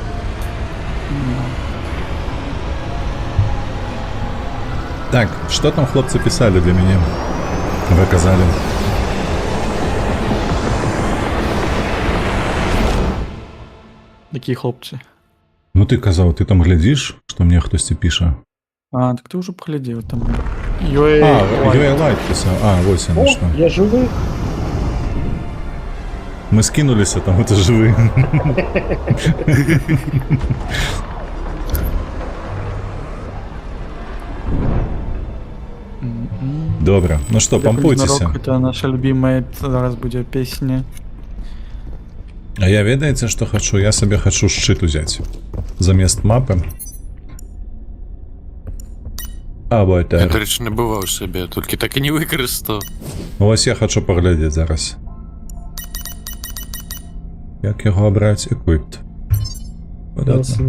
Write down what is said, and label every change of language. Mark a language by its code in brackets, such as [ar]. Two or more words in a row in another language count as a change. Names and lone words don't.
[ru] Так, что там хлопцы писали [be] для мяне? Вы казалі. [uk] Які хлопці. [be] Ну ты казаў, ты там глядзіш, што мне хтосьці піша. [uk] А, так ти вже поглядів там. Йой, [ru] А, Юя Лайт писал. А, вот О, оно что. [uk] я живий. [ru] Мы скинулись, а там это живые. [uk] Добре. [ru] Ну что, помпуйтеся. Это наша любимая [uk] зараз буде [ru] песня. [be] А я ведаеце, [ru] что хочу? Я себе хочу шчыт узять. [be] Замест мапы. Або Я, [ru] это... [be] дарэчы, набываў сабе, толькі так і не выкарыстаў. Вось я хочу паглядзець зараз. Як яго абраць? Equipped. Выдатна.